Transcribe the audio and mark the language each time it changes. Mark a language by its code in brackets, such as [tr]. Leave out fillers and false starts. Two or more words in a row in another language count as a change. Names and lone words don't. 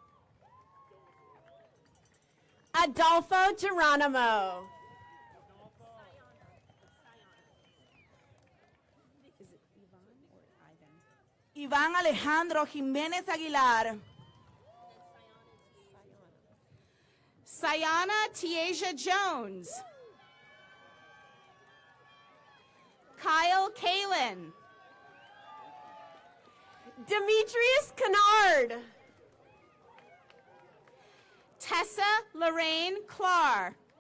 [en] Adolfo Geronimo. Iván Alejandro Jiménez Aguilar. Sayana Tiaja Jones. Kyle Kalin. Demetrius Kennard. Tessa Lorraine Clark.